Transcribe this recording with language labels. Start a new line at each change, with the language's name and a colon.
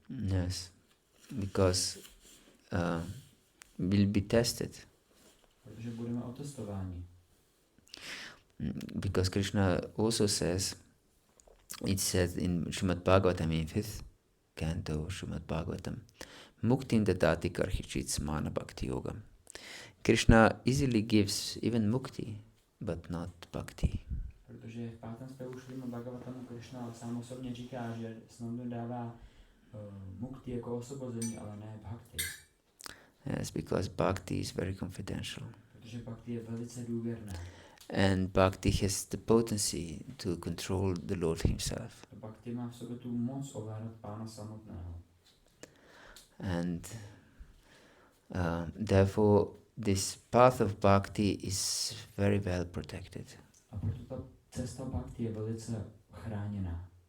English: Yes, because we'll be tested.
Czech: Protože budeme otestováni.
English: Because Krishna also says, it says in Srimad Bhagavatam in 5th canto Srimad Bhagavatam,
Sanskrit: Muktin dadati karhichit smana bhakti-yoga.
English: Krishna easily gives even mukti, but not bhakti.
Czech: Protože v 5. stavu Srimad Bhagavatamu Krishna sám osobně říká, že snadno dává mukti jako osvobození, ale ne bhakti.
English: Yes, because bhakti is very confidential.
Czech: Protože bhakti je velice důvěrné.
English: And bhakti has the potency to control the Lord himself.
Czech: Bhakti má v sobě tu moc ovládat Pána samotného.
English: And therefore this path of bhakti is very well protected.
Czech: A proto ta cesta bhakti je velice chráněná.